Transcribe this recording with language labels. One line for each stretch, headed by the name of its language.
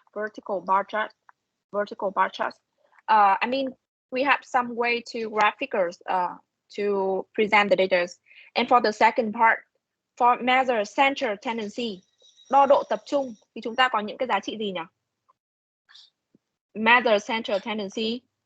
English: Vertical bar charts. I mean, we have some way to graphics to present the data. And for the second part, for measure central tendency,
Vietnamese: đo độ tập trung, thì chúng ta có những cái giá trị gì nhỉ?
English: Measure central tendency.